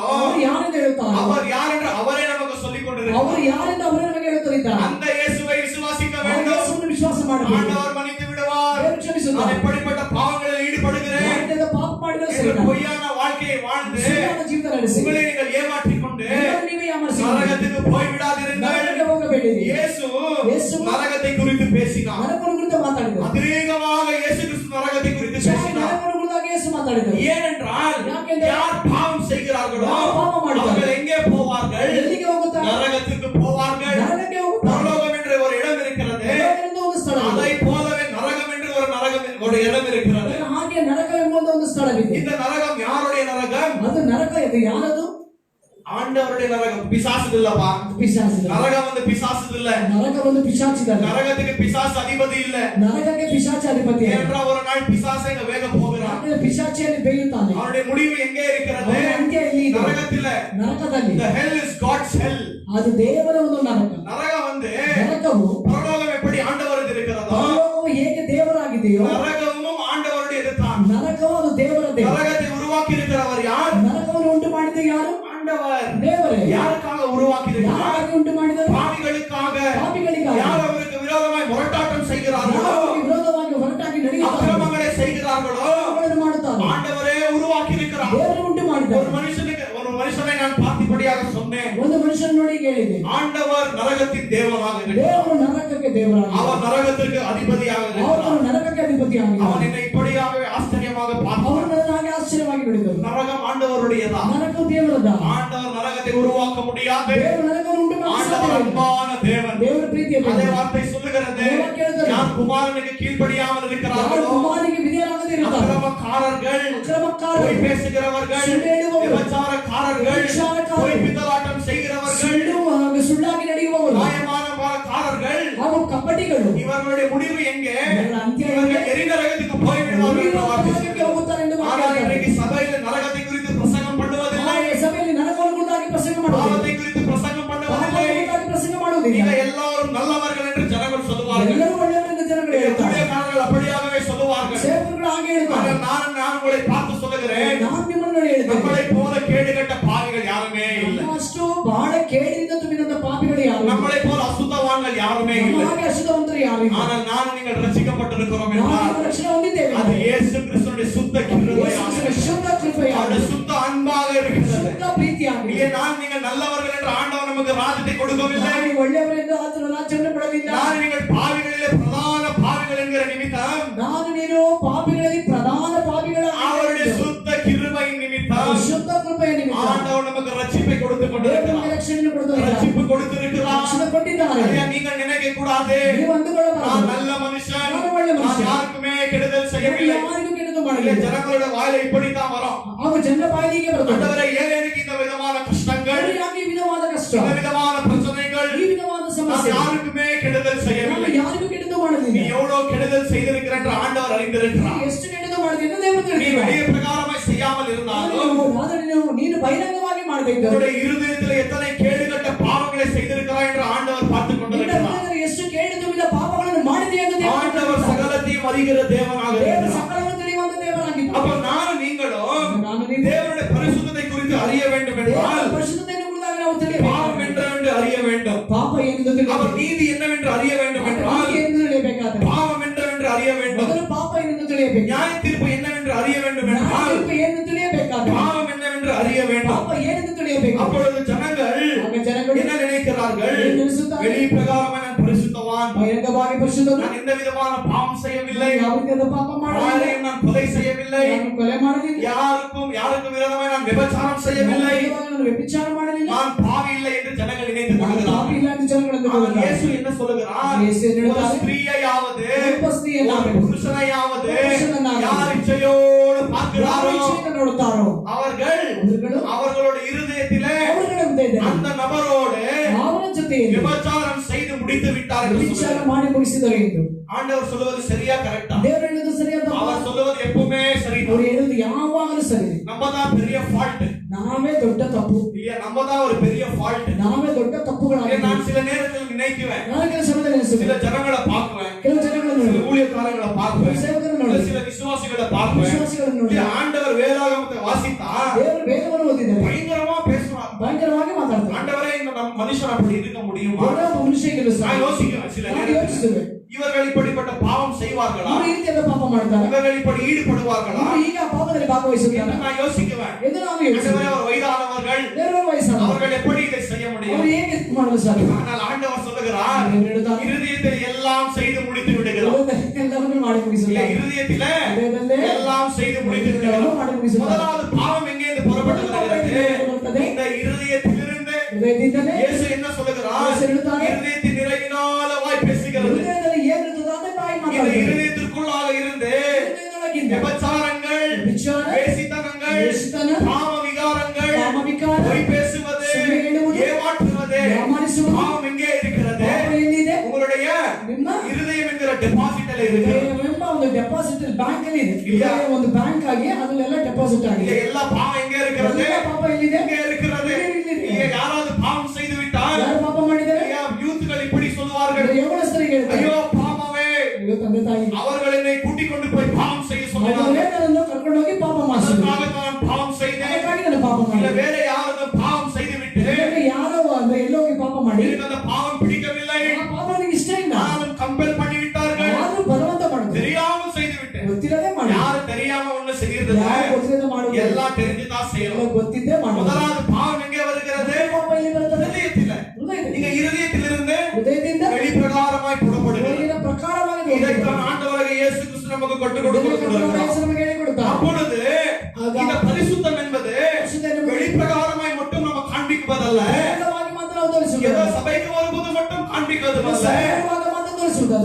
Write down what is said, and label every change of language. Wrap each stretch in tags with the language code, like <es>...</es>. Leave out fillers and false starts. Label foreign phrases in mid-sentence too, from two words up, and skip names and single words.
<kn>ಅವರು ಯಾರೆಂದು ಹೇಳುತ್ತಾರೆ?</kn> <ta>அவர் யார் என்று அவரே நமக்கு சொல்லிக்</ta> <kn>ಅವರು</kn> <ta>கொண்டிருக்கிறார்.</ta> <kn>ಯಾರೆಂದು ಅವರೇ ನಮಗೆ ಹೇಳುತ್ತಿದ್ದಾರೆ.</kn> <ta>அந்த இயேசுவை விசுவாசிக்க</ta> <kn>ಆ</kn> <ta>வேண்டும்.</ta> <kn>ಯೇಸುವನ್ನು ವಿಶ್ವಾಸ ಮಾಡಬೇಕು.</kn> <ta>ஆண்டவர் மன்னித்து விடுவார்.</ta> <kn>ದೇವರು ಕ್ಷಮಿಸುತ್ತಾನೆ.</kn> <ta>நான் எப்படிப்பட்ட பாவங்களில் ஈடுபடுகிறேன்</ta> <kn>ಮಾಡಿದ ಪಾಪ ಮಾಡಿದರೆ</kn> <ta>என்று</ta> <kn>ಸರಿ.</kn> <ta>பொய்யான வாழ்க்கையை வாழ்ந்து</ta> <kn>ಸುಳ್ಳಾದ ಜೀವಿತ ನಡೆಸಿ</kn> <ta>உங்களை நீங்கள் ஏமாற்றிக் கொண்டு</ta> <kn>ನಿಮ್ಮನ್ನು ನೀವೇ ಯಾಮಾರಿಸಿ</kn> <ta>நரகத்துக்கு போய் விடாதிருங்கள்.</ta> <kn>ನರಕಕ್ಕೆ ಹೋಗಬೇಡಿರಿ.</kn> <ta>இயேசு இயேசு நரகத்தை குறித்து பேசினார்.</ta> <kn>ನರಕವನ್ನು ಕುರಿತು ಮಾತಾಡಿದರು.</kn> <ta>அதிகமாக இயேசு கிறிஸ்து நரகத்தை குறித்து பேசினார்.</ta> <kn>ನರಕವನ್ನು ಕುರಿತಾಗಿ ಯೇಸು ಮಾತಾಡಿದರು.</kn> <ta>ஏனென்றால்</ta> <kn>ಯಾಕೆಂದರೆ</kn> <ta>யார் பாவம் செய்கிறார்களோ யார் பாவம் ಮಾಡ್ತಾರೆ? அவர்கள் எங்கே போவார்கள்?</ta> <kn>ಎಲ್ಲಿಗೆ ಹೋಗುತ್ತಾರೆ?</kn> <ta>நரகத்துக்கு போவார்கள்.</ta> <kn>ನರಕಕ್ಕೆ ಹೋಗುತ್ತಾರೆ.</kn> <ta>பரலோகம் என்ற ஒரு இடம் இருக்கிறது.</ta> <kn>ನರಕವೆಂದು ಒಂದು ಸ್ಥಳವಿದೆ.</kn> <ta>அதை போலவே நரகம் என்று ஒரு இடம் இருக்கிறது.</ta> <kn>ಹಾಗೆ ನರಕ ಎಂಬ ಒಂದು ಸ್ಥಳವಿದೆ.</kn> <ta>இந்த நரகம் யாருடைய நரகம்?</ta> <kn>ಅದು ನರಕ ಇದು ಯಾರದು?</kn> <ta>ஆண்டவருடைய நரகம். பிசாசு இல்லப்பா.</ta> <kn>ಪಿಶಾಚಿದ.</kn> <ta>நரகம் வந்து பிசாசு இல்ல.</ta> <kn>ನರಕ ಒಂದು ಪಿಶಾಚಿದಲ್ಲ.</kn> <ta>நரகத்துக்கு பிசாசு அதிபதி இல்ல.</ta> <kn>ನರಕಕ್ಕೆ ಪಿಶಾಚಿ ಅಧಿಪತಿ.</kn> <ta>ஏனென்றால் ஒரு நாள் பிசாசை இங்க வேக போகிறான்.</ta> <kn>ಯಾಕಂದ್ರೆ ಪಿಶಾಚಿಯಲ್ಲಿ ಬೇಯುತ್ತಾನೆ.</kn> <ta>அவனுடைய முடிவு எங்கே இருக்கிறது?</ta> <kn>ಅವನ ಅಂತ್ಯ ಎಲ್ಲಿ ಇದೆ?</kn> <ta>நரகத்தில.</ta> <kn>ನರಕದಲ್ಲಿ.</kn> <en>The hell is God's hell.</en> <kn>ಅದು ದೇವರ ಒಂದು ನರಕ.</kn> <ta>நரகம் வந்து</ta> <kn>ನರಕವು</kn> <ta>பரலோகம் எப்படி ஆண்டவரது இருக்கிறதோ</ta> <kn>ಪರಲೋಕವು ಹೇಗೆ ದೇವರಾಗಿದೆಯೋ</kn> <ta>நரகமும் ஆண்டவருடையது தான்.</ta> <kn>ನರಕವು ಅದು ದೇವರದೇ.</kn> <ta>நரகத்தை உருவாக்கி இருக்கிறவர் யார்?</ta> <kn>ನರಕವನ್ನು ಉಂಟು ಮಾಡಿದ ಯಾರು?</kn> <ta>ஆண்டவர்.</ta> <kn>ದೇವರೇ.</kn> <ta>யாருக்காக உருவாக்கி இருக்கிறார்?</ta> <kn>ಯಾರಿಗೆ ಉಂಟು ಮಾಡಿದರು?</kn> <ta>பாவிகளுக்காக.</ta> <kn>ಪಾಪಿಗಳಿಗಾಗಿ.</kn> <ta>யார் அவருக்கு விரோதமாய் முரட்டாட்டம் செய்கிறார்களோ</ta> <kn>ಯಾರಿಗೆ ವಿರೋಧವಾಗಿ ಹೊರಟಾಗಿ ನಡೆಯುತ್ತಾರೆ,</kn> <ta>அக்கிரமங்களை செய்கிறார்களோ</ta> <kn>ಅವುಗಳನ್ನು ಮಾಡುತ್ತಾರೆ.</kn> <ta>ஆண்டவரே உருவாக்கி இருக்கிறார்.</ta> <kn>ದೇವರು ಉಂಟು ಮಾಡಿದ್ದಾರೆ.</kn> <ta>ஒரு மனுஷனை நான் பார்த்தபடியாக சொன்னேன்.</ta> <kn>ಒಂದು ಮನುಷ್ಯನ ನೋಡಿ ಕೇಳಿದೆ.</kn> <ta>ஆண்டவர் நரகத்தின் தேவனாக இருக்கிறார்.</ta> <kn>ದೇವರು ನರಕಕ್ಕೆ ದೇವರಾಗಿ.</kn> <ta>அவர் நரகத்திற்கு அதிபதியாக</ta> <kn>ಅವನು</kn> <ta>இருக்கிறார்.</ta> <kn>ನರಕಕ್ಕೆ ಅಧಿಪತಿಯಾಗಿ.</kn> <ta>அவன் என்னை இப்படியாகவே ஆச்சரியமாக பார்த்தான்.</ta> <kn>ಅವನು ನನಗೆ ಆಶ್ಚರ್ಯವಾಗಿ ನೋಡಿದರು.</kn> <ta>நரகம் ஆண்டவருடையதா?</ta> <kn>ನರಕವು ದೇವರದ.</kn> <ta>ஆண்டவர் நரகத்தை உருவாக்க முடியாது.</ta> <kn>ದೇವರು ನರಕವನ್ನು ಉಂಟು ಮಾಡಿ</kn> <ta>ஆண்டவர்</ta> <kn>ಸಾಧ್ಯವಿಲ್ಲ.</kn> <ta>அன்பான தேவன்.</ta> <kn>ದೇವರ ಪ್ರೀತಿಯ</kn> <ta>அதே</ta> <kn>ದೇವರು.</kn> <ta>வார்த்தை சொல்லுகிறது. யார் குமாரனுக்கு கீழ்ப்படியாமல்</ta> <kn>ಯಾರು</kn> <ta>இருக்கிறார்களோ</ta> <kn>ಕುಮಾರನಿಗೆ ವಿಧೇಯರಾಗದೇ ಇರುತ್ತಾರೆ,</kn> <ta>அக்கிரமக்காரர்கள்,</ta> <kn>ಅಕ್ರಮಕಾರರು,</kn> <ta>பொய் பேசுகிறவர்கள்,</ta> <kn>ಸುಳ್ಳು ಹೇಳುವವರು,</kn> <ta>விபச்சாரக்காரர்கள்,</ta> <kn>விபச்சாரக்காரರು,</kn> <ta>பொய் பித்தலாட்டம் செய்கிறவர்கள்,</ta> <kn>ಸುಳ್ಳಾಗಿ ನಡೆಯುವವರು,</kn> <ta>மாயமானக்காரர்கள்,</ta> <kn>ಹಾಗೂ ಕಪಟಿಗಳು,</kn> <ta>இவர்களுடைய முடிவு எங்கே?</ta> <kn>ಇವರ ಅಂತ್ಯ</kn> <ta>இவர்கள் எரிநரகத்துக்கு போய்விடுவார்கள் என்று வார்த்தை</ta> <kn>ನರಕಕ್ಕೆ</kn> <ta>சொல்லுகிறது.</ta> <kn>ಹೋಗುತ್ತಾರೆ ಎಂದು</kn> <ta>ஆனால்</ta> <kn>ವಾಕ್ಯ</kn> <ta>இன்றைக்கு சபையில் நரகத்தை குறித்து பிரசங்கம் பண்ணுவதில்லை.</ta> <kn>ಆ ಸಭೆಯಲ್ಲಿ ನರಕವನ್ನು ಕುರಿತಾಗಿ ಪ್ರಸಂಗ ಮಾಡುವುದಿಲ್ಲ,</kn> <ta>பாவத்தை குறித்து பிரசங்கம் பண்ணுவதில்லை.</ta> <kn>ಪಾಪವನ್ನು ಕುರಿತಾಗಿ ಪ್ರಸಂಗ ಮಾಡುವುದಿಲ್ಲ.</kn> <ta>நீங்க எல்லாரும் நல்லவர்கள் என்று ஜனங்கள் சொல்லுவார்கள்.</ta> <kn>ಎಲ್ಲರೂ ಒಳ್ಳೆಯವರೆಂದು ಜನಗಳು ಹೇಳ್ತಾರೆ,</kn> <ta>ஊழியக்காரர்கள் அப்படியாகவே சொல்லுவார்கள்.</ta> <kn>ಸೇವಕರು ಹಾಗೆ ಹೇಳ್ತಾರೆ.</kn> <ta>ஆனால் நான் உங்களை பார்த்து சொல்லுகிறேன்,</ta> <kn>ನಾನು ನಿಮ್ಮನ್ನು ನೋಡಿ ಹೇಳ್ತೇನೆ,</kn> <ta>நம்மளை போல கேடுகட்ட பாவிகள் யாருமே இல்லை.</ta> <kn>ಅಷ್ಟು ಬಹಳ ಕೇಡಿನಿಂದ ತುಂಬಿದಂತ ಪಾಪಿಗಳು ಯಾರು ಇಲ್ಲ.</kn> <ta>நம்மளை போல அசுத்தவான்கள் யாருமே இல்லை.</ta> <kn>ಹಾಗೆ ಅಶುದ್ಧವಂತರು ಯಾರು ಇಲ್ಲ.</kn> <ta>ஆனால் நான் நீங்கள் ரட்சிக்கப்பட்டிருக்கிறோம்</ta> <kn>ನಾವು</kn> <ta>என்றால்</ta> <kn>ರಕ್ಷಣೆ ಹೊಂದಿದ್ದೇವೆ.</kn> <ta>அது இயேசு கிறிஸ்துவினுடைய சுத்த கிருபையாக,</ta> <kn>ಶುದ್ಧ ಕೃಪೆಯಾಗಿ,</kn> <ta>அவருடைய சுத்த அன்பாக இருக்கிறது.</ta> <kn>ಶುದ್ಧ ಪ್ರೀತಿಯಾಗಿ.</kn> <ta>இங்கே நீங்கள் நல்லவர்கள் என்று ஆண்டவர் நமக்கு ராஜ்யத்தை கொடுக்கவில்லை.</ta> <kn>ನಾವು ಒಳ್ಳೆಯವರೆಂದು ಆತನ ರಾಜ್ಯವನ್ನು ಪಡೆದಿಲ್ಲ.</kn> <ta>நீங்கள் பாவிகளிலே பிரதான பாவிகள் என்கிற நிமித்தம்,</ta> <kn>ನಾನು ನೀನು ಪಾಪಿಗಳಲ್ಲಿ ಪ್ರಧಾನ ಪಾಪಿಗಳಾಗಿ</kn> <ta>அவருடைய சுத்த கிருபையின் நிமித்தம்</ta> <kn>ಶುದ್ಧ ಕೃಪೆಯ ನಿಮಿತ್ತ</kn> <ta>ஆண்டவர் நமக்கு ரட்சிப்பை கொடுத்து</ta> <kn>ದೇವರು</kn> <ta>கொண்டிருக்கிறார்.</ta> <kn>ನಮಗೆ ರಕ್ಷಣೆಯನ್ನು ಕೊಡುತ್ತಿದ್ದಾರೆ.</kn> <ta>ரட்சிப்பு கொடுத்திருக்கிறார்.</ta> <kn>ರಕ್ಷಣೆ ಕೊಟ್ಟಿದ್ದಾರೆ.</kn> <ta>ஐயா, நீங்கள் நினைக்க கூடாது</ta> <kn>ನೀವು ಅಂದುಕೊಳ್ಳಬಾರದು,</kn> <ta>நான் நல்ல மனுஷன்,</ta> <kn>ನಾನು ಒಳ್ಳೆ</kn> <ta>நான்</ta> <kn>ಮನುಷ್ಯ,</kn> <ta>யாருக்குமே கெடுதல் செய்யவில்லை.</ta> <kn>ಯಾರಿಗೂ ಕೆಟ್ಟದ್ದು</kn> <ta>இல்லை,</ta> <kn>ಮಾಡಲಿಲ್ಲ.</kn> <ta>ஜனங்களோட வாயில இப்படித்தான் வரும்.</ta> <kn>ಹಾಗೂ ಜನರ ಬಾಯಿಗೆ ಬರುತ್ತದೆ,</kn> <ta>ஆண்டவரே, ஏன் எனக்கு இந்த விதமான கஷ்டங்கள்,</ta> <kn>ಯಾಕೆ ಈ ವಿಧವಾದ ಕಷ್ಟ,</kn> <ta>இந்த விதமான பிரச்சனைகள்,</ta> <kn>ಈ ವಿಧವಾದ</kn> <ta>நான்</ta> <kn>ಸಮಸ್ಯೆ,</kn> <ta>யாருக்குமே கெடுதல்</ta> <kn>ನಾನು</kn> <ta>செய்யவில்லை.</ta> <kn>ಯಾರಿಗೂ ಕೆಟ್ಟದ್ದು</kn> <ta>நீ</ta> <kn>ಮಾಡಲಿಲ್ಲ.</kn> <ta>எவ்வளவு கெடுதல் செய்திருக்கிற என்று ஆண்டவர் அறிந்திருக்கிறார்.</ta> <kn>ಎಷ್ಟು ಕೆಟ್ಟದ್ದು ಮಾಡಿದೆ ಎಂದು ದೇವರು</kn> <ta>நீ</ta> <kn>ತಿಳಿದಿದ್ದಾನೆ.</kn> <ta>வெளிய பிரகாரமாய் செய்யாமல் இருந்தாலும்</ta> <kn>ಆದರೆ ನೀನು ಬಹಿರಂಗವಾಗಿ ಮಾಡಬೇಕು.</kn> <ta>உன்னுடைய இருதயத்தில் எத்தனை கேடுகட்ட பாவங்களை செய்திருக்கிறாய் என்று ஆண்டவர் பார்த்துக் கொண்டிருக்கிறார்.</ta> <kn>ಎಷ್ಟು ಕೇಡು ತುಂಬಿದ ಪಾಪಗಳನ್ನು ಮಾಡಿದೆ ಎಂದು ದೇವರು</kn> <ta>ஆண்டவர்</ta> <kn>ತಿಳಿದಿದ್ದಾನೆ.</kn> <ta>சகலத்தையும் அறிகிற தேவனாக</ta> <kn>ದೇವರು</kn> <ta>இருக்கிறார்.</ta> <kn>ಸಕಲವನ್ನು ತಿಳಿಯುವಂತ ದೇವರಾಗಿದ್ದಾನೆ.</kn> <ta>அப்ப நானும் நீங்களும்</ta> <kn>ನಾನು ನೀನು</kn> <ta>தேவனுடைய பரிசுத்தத்தை குறித்து அறிய வேண்டும்</ta> <kn>ದೇವರ</kn> <ta>என்றால்</ta> <kn>ಪರಿಶುದ್ಧತೆಯನ್ನು ಕುರಿತಾಗಿ ನಾವು ತಿಳಿಯಬೇಕು.</kn> <ta>பாவம் என்று அறிய வேண்டும்.</ta> <kn>ಪಾಪ ಏನು ಎಂದು</kn> <ta>அவர் நீதி என்னவென்று அறிய வேண்டும் என்றால்</ta> <kn>ಎಂದು ತಿಳಿಯಬೇಕಾದರೆ</kn> <ta>பாவம் என்னவென்று அறிய வேண்டும்.</ta> <kn>ಮೊದಲು ಪಾಪ ಎಂದು ತಿಳಿಯಬೇಕು.</kn> <ta>நியாய தீர்ப்பு என்னவென்று அறிய வேண்டும் என்றால்</ta> <kn>ತೀರ್ಪು ಏನು ತಿಳಿಯಬೇಕಾದರೆ</kn> <ta>பாவம் என்னவென்று அறிய வேண்டும்.</ta> <kn>ಪಾಪ ಏನೆಂದು ತಿಳಿಯಬೇಕು.</kn> <ta>அப்பொழுது ஜனங்கள் என்ன நினைக்கிறார்கள்? வெளி பிரகாரமாக நான் பரிசுத்தவான்,</ta> <kn>ಬಹಿರಂಗವಾಗಿ ಪರಿಶುದ್ಧನು,</kn> <ta>நான் எந்த விதமான பாவம் செய்யவில்லை,</ta> <kn>ಯಾವ ರೀತಿಯಾದ ಪಾಪ ಮಾಡಲಿಲ್ಲ,</kn> <ta>யாரையும் நான் கொலை செய்யவில்லை,</ta> <kn>ನಾನು ಕೊಲೆ ಮಾಡಲಿಲ್ಲ,</kn> <ta>யாருக்கும் விரோதமாக நான் விபச்சாரம் செய்யவில்லை,</ta> <kn>ನಾನು ವ್ಯಭಿಚಾರ ಮಾಡಲಿಲ್ಲ,</kn> <ta>நான் பாவி இல்லை என்று ஜனங்கள் நினைத்துக்</ta> <kn>ನಾನು</kn> <ta>கொள்கிறார்கள்.</ta> <kn>ಪಾಪಿ ಇಲ್ಲ ಎಂದು ಜನಗಳು ಅಂದುಕೊಳ್ಳುತ್ತಾರೆ.</kn> <ta>இயேசு என்ன சொல்லுகிறார்? இயேசு என்ன ஒரு சொல்லுகிறார்? ஸ்திரீயையாவது</ta> <kn>ಒಬ್ಬ ಸ್ತ್ರೀಯನ್ನಾಗಲಿ,</kn> <ta>புருஷனையாவது</ta> <kn>புருஷனನ್ನಾಗಲಿ,</kn> <ta>யார் இச்சையோடு</ta> <kn>ಯಾವ</kn> <ta>பார்க்கிறாரோ</ta> <kn>ಇಚ್ಛೆಯಿಂದ ನೋಡುತ್ತಾರೋ</kn> <ta>அவர்களுடைய இருதயத்திலே</ta> <kn>ಅವರುಗಳ ಹೃದಯದಲ್ಲಿ</kn> <ta>அந்த நபரோடு</ta> <kn>ಅವರ ಜೊತೆಯಲ್ಲಿ</kn> <ta>விபச்சாரம் செய்து முடித்து விட்டார்கள்.</ta> <kn>ವ್ಯಭಿಚಾರ ಮಾಡಿ ಮುಗಿಸಿದರು ಎಂದು</kn> <ta>ஆண்டவர் சொல்லுவது சரியா கரெக்டா?</ta> <kn>ದೇವರು ಹೇಳುವುದು ಸರಿಯಾದ</kn> <ta>அவர் சொல்லுவது எப்பவுமே சரி.</ta> <kn>ಅವರು ಹೇಳುವುದು ಯಾವಾಗಲೂ ಸರಿ.</kn> <ta>நம்ம தான் பெரிய ஃபால்ட்</ta> <kn>ನಾವೇ ದೊಡ್ಡ ತಪ್ಪು,</kn> <ta>இல்லையா? நம்ம தான் ஒரு பெரிய ஃபால்ட்.</ta> <kn>ನಾವೇ ದೊಡ್ಡ ತಪ್ಪುಗಳಾಗಿದ್ದೇವೆ.</kn> <ta>நான் சில நேரத்தில் நினைக்குவேன்,</ta> <kn>ನಾನು ಕೆಲವು ಸಮಯದಲ್ಲಿ</kn> <ta>சில</ta> <kn>ಅನಿಸುತ್ತದೆ,</kn> <ta>ஜனங்களை பார்க்குவேன்,</ta> <kn>ಕೆಲವು ಜನಗಳನ್ನು</kn> <ta>சில</ta> <kn>ನೋಡಿ,</kn> <ta>ஊழியக்காரங்களை பார்க்குவேன்,</ta> <kn>ಸೇವಕರನ್ನು ನೋಡಿ,</kn> <ta>சில விசுவாசிகளை பார்க்குவேன்.</ta> <kn>ವಿಶ್ವಾಸಿಗಳನ್ನು ನೋಡಿ,</kn> <ta>ஆண்டவர் வேதாகமத்தை வாசித்தா</ta> <kn>ದೇವರು ವೇದವನ್ನು ಓದಿದ್ದಾರೆ,</kn> <ta>பயங்கரமா பேசுவார்.</ta> <kn>ಭಯಂಕರವಾಗಿ ಮಾತಾಡ್ತಾರೆ.</kn> <ta>ஆண்டவரே இந்த மனுஷன் அப்படி இருக்க முடியுமா?</ta> <kn>ಒಬ್ಬ ಮನುಷ್ಯನಿಗೆ</kn> <ta>நான் யோசிக்கிறேன் சில</ta> <kn>ನಾವು</kn> <ta>நேரத்தில்</ta> <kn>ಯೋಚಿಸುತ್ತೇವೆ,</kn> <ta>இவர்கள் இப்படிப்பட்ட பாவம் செய்வார்களா?</ta> <kn>ಇವರು ಈ ರೀತಿಯಾದ ಪಾಪ ಮಾಡ್ತಾರೆ,</kn> <ta>இவர்கள் இப்படி ஈடுபடுவார்களா</ta> <kn>ಇವರು ಈಗ ಆ ಪಾಪದಲ್ಲಿ ಭಾಗವಹಿಸುತ್ತಾರೆ</kn> <ta>என்று நான் யோசிக்குவேன்.</ta> <kn>ಎಂದು ನಾವು ಯೋಚಿಸುತ್ತೇವೆ.</kn> <ta>ஆண்டவரே, அவர் வயதானவர்கள்,</ta> <kn>ದೇವರ ವಯಸ್ಸಾದ</kn> <ta>அவர்கள் எப்படி இதை செய்ய முடியும்?</ta> <kn>ಅವರು ಹೇಗೆ ಮಾಡಲು ಸಾಧ್ಯ?</kn> <ta>ஆனால் ஆண்டவர் சொல்லுகிறார்,</ta> <kn>ದೇವರು ಹೇಳುತ್ತಾನೆ,</kn> <ta>இருதயத்தில் எல்லாம் செய்து முடித்து விடுகிறார்.</ta> <kn>ಎಲ್ಲವನ್ನೂ ಮಾಡಿ</kn> <ta>இல்ல,</ta> <kn>ಮುಗಿಸುತ್ತಾರೆ.</kn> <ta>இருதயத்திலே</ta> <kn>ಹೃದಯದಲ್ಲೇ</kn> <ta>எல்லாம் செய்து முடித்து</ta> <kn>ಎಲ್ಲವನ್ನೂ</kn> <ta>விடுகிறார்.</ta> <kn>ಮಾಡಿ ಮುಗಿಸುತ್ತಾರೆ.</kn> <ta>முதலாவது பாவம் எங்கேருந்து புறப்பட்டு வருகிறது? இந்த இருதயத்திலிருந்து.</ta> <kn>ಹೃದಯದಿಂದಲೇ</kn> <ta>இயேசு என்ன சொல்லுகிறார்?</ta> <kn>இயேசு ಹೇಳುತ್ತಾನೆ,</kn> <ta>இருதயத்தின் நிறைவினால வாய் பேசுகிறது.</ta> <kn>ಹೃದಯದಲ್ಲಿ ಏನಿರುತ್ತದೋ ಅದೇ ಬಾಯಿ</kn> <ta>இந்த</ta> <kn>ಮಾತಾಡುತ್ತದೆ.</kn> <ta>இருதயத்திற்குள்ளாக இருந்து</ta> <kn>ಹೃದಯದೊಳಗಿಂದ</kn> <ta>விபச்சாரங்கள்,</ta> <kn>ವ್ಯಭಿಚಾರ,</kn> <ta>வேசித்தனங்கள்,</ta> <kn>ವೇಶ್ಯತನ,</kn> <ta>காம விகாரங்கள்,</ta> <kn>ಕಾಮವಿಕಾರ,</kn> <ta>பொய் பேசுவது,</ta> <kn>ಸುಳ್ಳು ಹೇಳುವುದು,</kn> <ta>ஏமாற்றுவது,</ta> <kn>ಯಾಮಾರಿಸುವುದು,</kn> <ta>பாவம் எங்கே இருக்கிறது?</ta> <kn>ಪಾಪ ಎಲ್ಲಿದೆ?</kn> <ta>உங்களுடைய</ta> <kn>ನಿಮ್ಮ</kn> <ta>இருதயம் என்கிற டெபாசிட்ல இருக்கு.</ta> <kn>ಹೃದಯವೆಂಬ ಒಂದು</kn> <en>deposit bank</en> <kn>ಅಲ್ಲಿ ಇದೆ. ಇಲ್ಲ. ಹೃದಯ ಒಂದು ಬ್ಯಾಂಕ್ ಆಗಿ ಅದರಲ್ಲೆಲ್ಲ ಡೆಪಾಸಿಟ್</kn> <ta>இங்க</ta> <kn>ಆಗಿದೆ.</kn> <ta>எல்லா பாவம் எங்கே இருக்கிறது?</ta> <kn>ಎಲ್ಲ ಪಾಪ ಎಲ್ಲಿದೆ?</kn> <ta>எங்கே இருக்கிறது? இங்க யாராவது பாவம் செய்து விட்டால்</ta> <kn>ಯಾರು ಪಾಪ ಮಾಡಿದ್ದಾರೆ?</kn> <ta>யூத்கள் இப்படி சொல்வார்கள்,</ta> <kn>ಯೌವನಸ್ಥರಿಗೆ ಹೇಳ್ತಾರೆ,</kn> <ta>ஐயோ பாவமே,</ta> <kn>ಅಯ್ಯೋ ತಂದೆ ತಾಯಿ,</kn> <ta>அவர்கள் என்னை கூட்டிக் கொண்டு போய் பாவம் செய்ய சொன்னார்கள்,</ta> <kn>ಅವರೇ ನನ್ನನ್ನು ಕರ್ಕೊಂಡು ಹೋಗಿ ಪಾಪ ಮಾಡಿಸಿದ್ರು,</kn> <ta>அதற்காக நான் பாவம் செய்தேன்.</ta> <kn>ಅದಕ್ಕಾಗಿ ನಾನು ಪಾಪ</kn> <ta>இல்ல</ta> <kn>ಮಾಡಿದೆ.</kn> <ta>வேற யாரும் பாவம் செய்து விட்டு</ta> <kn>ಬೇರೆ ಯಾರೋ ಅಂದ್ರೆ ಎಲ್ಲೋ ಹೋಗಿ ಪಾಪ ಮಾಡಿ</kn> <ta>எனக்கு அந்த பாவம் பிடிக்கவில்லை,</ta> <kn>ಆ ಪಾಪ ನನಗೆ ಇಷ್ಟ ಇಲ್ಲ,</kn> <ta>நானும் கம்பல் பண்ணி விட்டார்கள்,</ta> <kn>ಆದ್ರೂ ಬಲವಂತ ಮಾಡಿದ್ರು,</kn> <ta>தெரியாமல் செய்து விட்டேன்.</ta> <kn>ಗೊತ್ತಿರದೆ ಮಾಡಿ,</kn> <ta>யாரு தெரியாம ஒண்ணு செய்யறது</ta> <kn>ಯಾರು ಗೊತ್ತಿರದೆ ಮಾಡುವುದು,</kn> <ta>எல்லாம் தெரிஞ்சுதான்</ta> <kn>ಎಲ್ಲ</kn> <ta>செய்யணும்.</ta> <kn>ಗೊತ್ತಿದ್ದೇ ಮಾಡುವುದು.</kn> <ta>முதலாவது பாவம் எங்கே வருகிறது?</ta> <kn>ಪಾಪ ಎಲ್ಲಿ ಬರ್ತದೆ?</kn> <ta>இருதயத்தில.</ta> <kn>ಹೃದಯದಲ್ಲಿ.</kn> <ta>நீங்க இருதயத்திலிருந்து</ta> <kn>ಹೃದಯದಿಂದ</kn> <ta>வெளிப்பிரகாரமாய் புறப்படுகிறது.</ta> <kn>ಹೊರಗಿನ ಪ್ರಕಾರವಾಗಿ</kn> <ta>இதைத்தான் ஆண்டவராகிய இயேசு கிறிஸ்து நமக்கு கற்றுக் கொடுக்கிறார்.</ta> <kn>ನಮಗೆ ಹೇಳಿಕೊಡುತ್ತಾರೆ.</kn> <ta>அப்பொழுது</ta> <kn>ಆಗ</kn> <ta>இந்த பரிசுத்தம் என்பது வெளிப்பிரகாரமாய் மட்டும் நம்ம காண்பிப்பதல்ல,</ta> <kn>ಬಹಿರಂಗವಾಗಿ ಮಾತ್ರ ನಾವು</kn> <ta>ஏதோ</ta> <kn>ತೋರಿಸುವುದಲ್ಲ,</kn> <ta>சபைக்கு வரும்போது மட்டும் காண்பிப்பதுமல்ல,</ta> <kn>ಬಹಿರಂಗವಾಗಿ ಮಾತ್ರ ತೋರಿಸುವುದಲ್ಲ,</kn>